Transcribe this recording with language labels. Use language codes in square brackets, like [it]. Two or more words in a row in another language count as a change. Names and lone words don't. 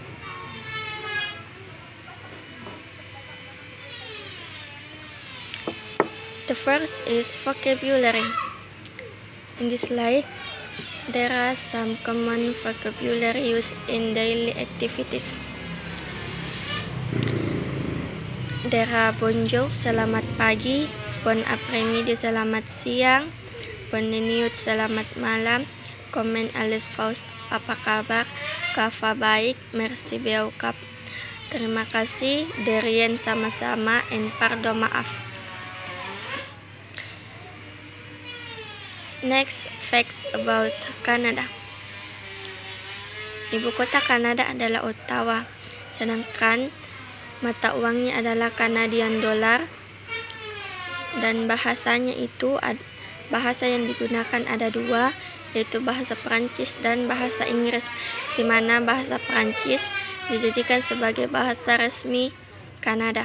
[en] The first is vocabulary. In this slide, there are some common vocabulary used in daily activities. There are bonjour, [id] selamat pagi, [fr] bon après-midi, [id] selamat siang, [fr] bonne nuit, [id] selamat malam, [fr] comment allez vous, [id] apa kabar, kava baik, [fr] merci beaucoup, [id] terima kasih, [fr] de rien, [id] sama-sama, [en] and pardon, maaf. Next, facts about Canada. [id] Ibu kota Kanada adalah Ottawa, sedangkan mata uangnya adalah [en] Canadian dollar, [id] dan bahasanya itu bahasa yang digunakan ada dua, yaitu bahasa Perancis dan bahasa Inggris, di mana bahasa Perancis dijadikan sebagai bahasa resmi Kanada.